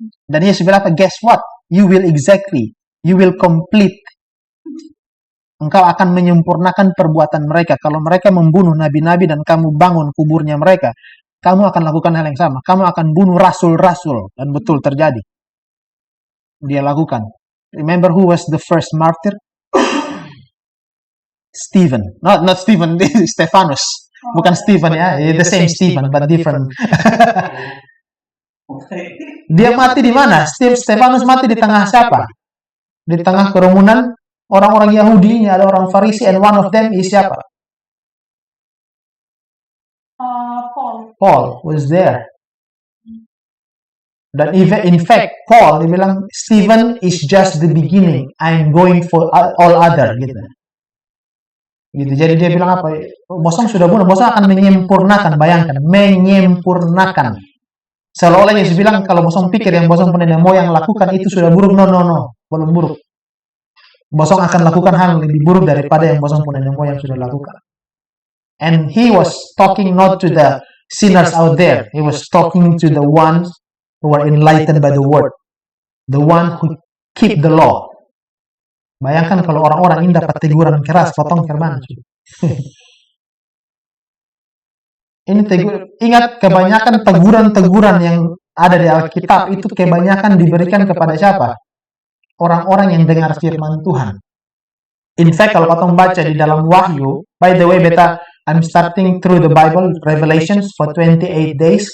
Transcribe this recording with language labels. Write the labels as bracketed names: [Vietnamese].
[Indonesian] Dan Yesus bilang apa? [English] Guess what? You will complete. [Indonesian] Engkau akan menyempurnakan perbuatan mereka. Kalau mereka membunuh nabi-nabi dan kamu bangun kuburnya mereka, kamu akan lakukan hal yang sama. Kamu akan bunuh rasul-rasul. Dan betul terjadi. Dia lakukan. [English] Remember who was the first martyr? Stephen. Not Stephen, Stephanus. [Indonesian] Bukan Stephen ya, [English] the same Stephen but different. [Indonesian] Dia mati di mana? Stephanus mati di tengah siapa? Di tengah kerumunan orang-orang Yahudi, ini ada orang Farisi, [English] and one of them is [Indonesian] siapa? [English] Paul was there. Dan in fact, Paul [Indonesian] dia bilang, [English] Stephen is just the beginning. I'm going for all other gitu. [Indonesian] Jadi dia bilang apa? Bosong sudah bunuh, bosong akan menyempurnakan. Bayangkan, menyempurnakan. Seolah-olah Yesus bilang kalau bosong pikir yang bosong punya nenek moyang lakukan itu sudah buruk. [English] No, [Indonesian] belum buruk. Bosong akan lakukan hal lebih buruk daripada yang bosong punya nenek moyang sudah lakukan. [English] And he was talking not to the sinners out there. He was talking to the ones who are enlightened by the word, the one who keep the law. [Indonesian] Bayangkan kalau orang-orang ini dapat teguran keras, potong firman. Ingat, kebanyakan teguran-teguran yang ada di Alkitab itu kebanyakan diberikan kepada siapa? Orang-orang yang dengar firman Tuhan. [English] In fact, [Indonesian] kalau potong baca di dalam Wahyu, [English] by the way, beta, I'm starting through the Bible, Revelations for 28 days.